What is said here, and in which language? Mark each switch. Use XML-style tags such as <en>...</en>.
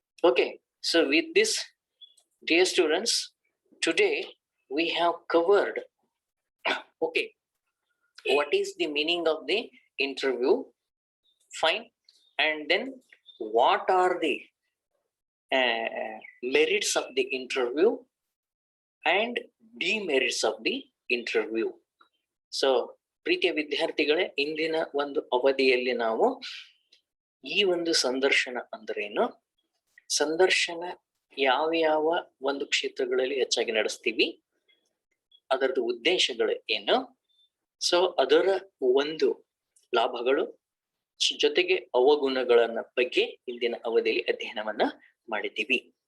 <en>Okay, so with this dear students, today we have covered okay, what is the meaning of the interview? Fine. And then what are the merits of the interview and demerits of the interview?</en> <kn>So ಪ್ರೀತಿಯ ವಿದ್ಯಾರ್ಥಿಗಳೇ, ಇಂದಿನ ಒಂದು ಅವಧಿಯಲ್ಲಿ ನಾವು ಈ ಒಂದು ಸಂದರ್ಶನ ಅಂದ್ರೇನು, ಸಂದರ್ಶನ ಯಾವ ಒಂದು ಕ್ಷೇತ್ರಗಳಲ್ಲಿ ಹೆಚ್ಚಾಗಿ ನಡೆಸ್ತೀವಿ, ಅದರದ್ದು ಉದ್ದೇಶಗಳು ಏನು, ಸೊ ಅದರ ಒಂದು ಲಾಭಗಳು ಜೊತೆಗೆ ಅವಗುಣಗಳನ್ನ ಬಗ್ಗೆ ಇಂದಿನ ಅವಧಿಯಲ್ಲಿ ಅಧ್ಯಯನವನ್ನ ಮಾಡಿದ್ದೀವಿ.</kn>